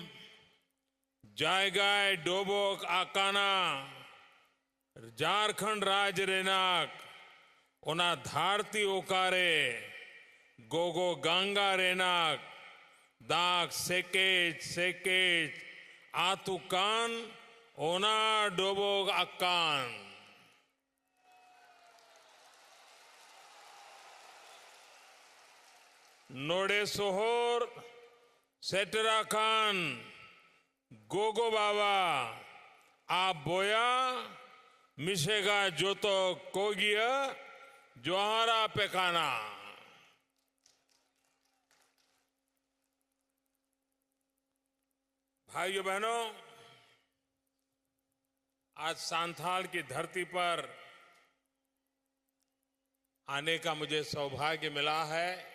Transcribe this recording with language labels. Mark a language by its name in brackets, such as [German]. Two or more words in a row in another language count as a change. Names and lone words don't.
[Santali] जायगाय डोबोक आकाना झारखंड राज्य रेनाक ओना धारती ओकारे गोगो गंगा रेनाक दाक सेकेज सेकेज आतुकान ओना डोबोक अक्कान। नोडे सोहोर सेटरा खान गोगो बाबा आप बोया मिशेगा जोतो कोगिया जोहारा पेकाना। [Hindi] भाइयों बहनों, आज सांथाल की धरती पर आने का मुझे सौभाग्य मिला है।